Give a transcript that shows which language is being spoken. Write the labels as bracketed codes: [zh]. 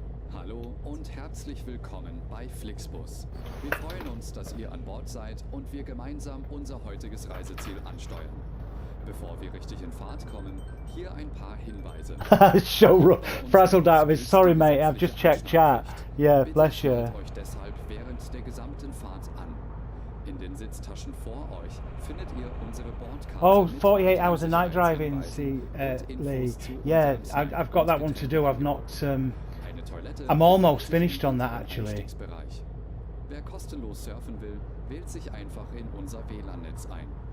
[de] Hallo und herzlich willkommen bei FLIXBUS. Wir freuen uns, dass ihr an Bord seid und wir gemeinsam unser heutiges Reiseziel ansteuern. Bevor wir richtig in Fahrt kommen, hier ein paar Hinweise. [en] So frazzled out of it. Sorry, mate. I've just checked chat. Yeah, bless you. [de] Euch deshalb während der gesamten Fahrt an. In den Sitztaschen vor euch findet ihr unsere Bordkarte. [en] Oh, 48 hours of night driving, see, Lee. Yeah, I've got that one to do. I've not. I'm almost finished on that actually. [de] Wer kostenlos surfen will, wählt sich einfach in unser WLAN-Netz ein.